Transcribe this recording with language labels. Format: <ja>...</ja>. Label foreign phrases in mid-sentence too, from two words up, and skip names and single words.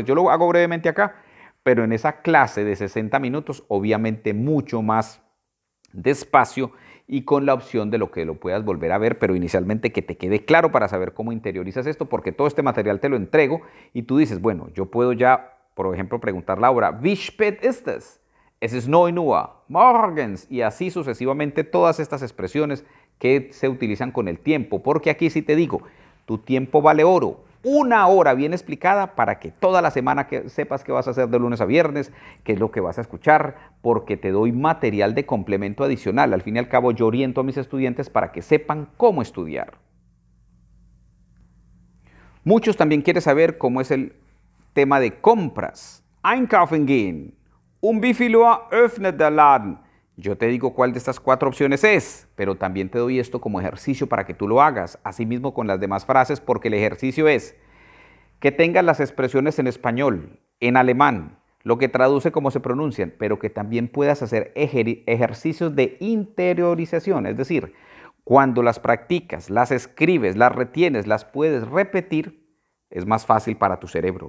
<es>Yo lo hago brevemente acá, pero en esa clase de 60 minutos, obviamente mucho más despacio y con la opción de lo que lo puedas volver a ver, pero inicialmente que te quede claro para saber cómo interiorizas esto, porque todo este material te lo entrego y tú dices, bueno, yo puedo ya, por ejemplo, preguntar la hora,</es> <de>wie spät ist es? Es ist 9 Uhr, morgens,</de> <es>y así sucesivamente todas estas expresiones que se utilizan con el tiempo, porque aquí sí te digo, tu tiempo vale oro. Una hora bien explicada para que toda la semana que sepas qué vas a hacer de lunes a viernes, qué es lo que vas a escuchar, porque te doy material de complemento adicional. Al fin y al cabo yo oriento a mis estudiantes para que sepan cómo estudiar. Muchos también quieren saber cómo es el tema de compras.</es> <de>Einkaufen gehen. Wie viel Uhr öffnet der Laden?</de> <es>Yo te digo cuál de estas 4 opciones es, pero también te doy esto como ejercicio para que tú lo hagas, asimismo con las demás frases, porque el ejercicio es que tengas las expresiones en español, en alemán, lo que traduce cómo se pronuncian, pero que también puedas hacer ejercicios de interiorización, es decir, cuando las practicas, las escribes, las retienes, las puedes repetir, es más fácil para tu cerebro.</es>